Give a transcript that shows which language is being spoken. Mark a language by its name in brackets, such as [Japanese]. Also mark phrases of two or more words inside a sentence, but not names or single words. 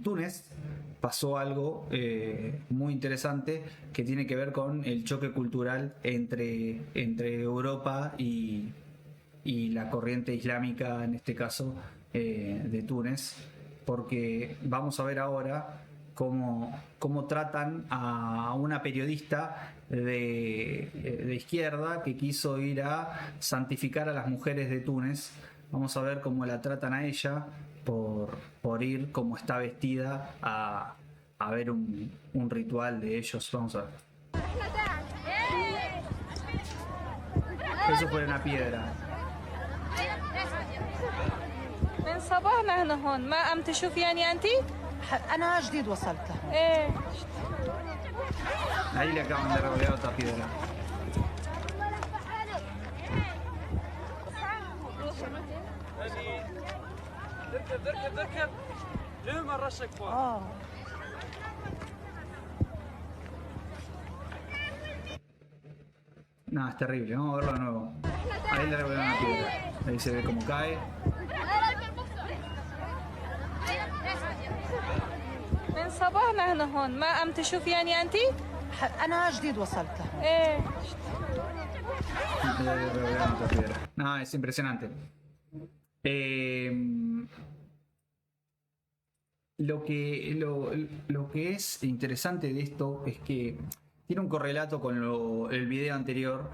[Spanish] Túnez pasó algo muy interesante que tiene que ver con el choque cultural entre Europa y la corriente islámica, en este caso de Túnez, porque vamos a ver ahora cómo tratan a una periodista de izquierda que quiso ir a santificar a las mujeres de Túnez. Vamos a ver cómo la tratan a ella por ir como está vestida a ver un ritual de ellos. Vamos a ver. Eso fue una piedra. [Arabic] من صباح نحن هون ما عم تشوفي انت؟ أنا جديد وصلت. ايه [Spanish] Ahí le acaban de revolear otra piedra. [Arabic] اركب ليه ما رشك فوق؟ [Spanish] No, es terrible, vamos a verlo de nuevo. Ahí le revolearon una piedra. Ahí se ve cómo cae. [Arabic] من صباح نحن هون ما عم تشوفي انت؟ أنا جديد وصلت. ايه [Spanish] Le revolearon otra piedra. No, es impresionante. Lo que es interesante de esto es que tiene un correlato con el video anterior.